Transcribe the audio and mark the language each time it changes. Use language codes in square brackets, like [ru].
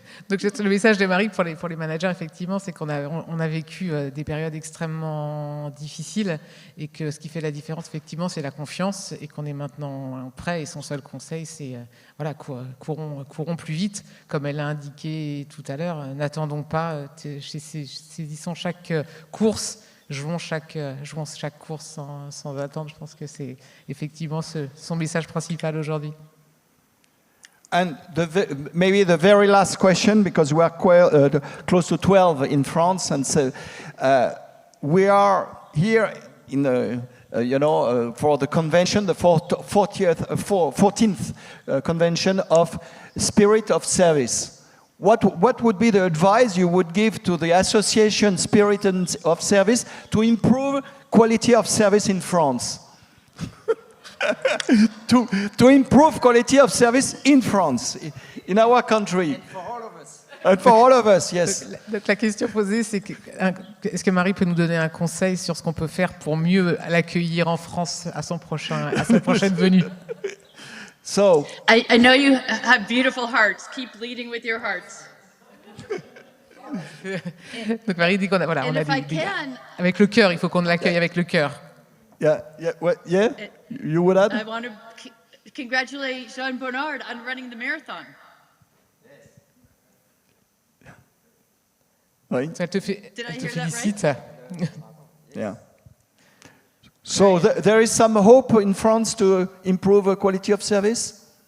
[fr] Donc le message de Marie pour les managers, effectivement, c'est qu'on a vécu des périodes extrêmement difficiles et que ce qui fait la différence, effectivement, c'est la confiance et qu'on est maintenant prêt. Et son seul conseil, c'est voilà, courons plus vite, comme elle l'a indiqué tout à l'heure. N'attendons pas, saisissons chaque course. Jouons chaque course sans attendre. Je pense que c'est effectivement son message principal aujourd'hui. [en] And maybe the very last question, because we are close to 12 in France, and so we are here in for the convention, the 14th convention of Spirit of Service. What would be the advice you would give to the association Spirit of Service to improve quality of service in France? to improve quality of service in France, in our country. And for all of us. And for all of us, yes. [fr] Donc la question posée, c'est est-ce que Marie peut nous donner un conseil sur ce qu'on peut faire pour mieux l'accueillir en France à sa prochaine venue? [en] So, I know you have beautiful hearts. Keep leading with your hearts. [fr] Donc Marie dit on a avec le cœur, il faut qu'on l'accueille avec le cœur. [en] Yeah. You would add? I want to congratulate Jean Bernard on running the marathon. [fr] Oui. Elle te félicite. [en] Right? Yeah. So there is some hope in France to improve the quality of service?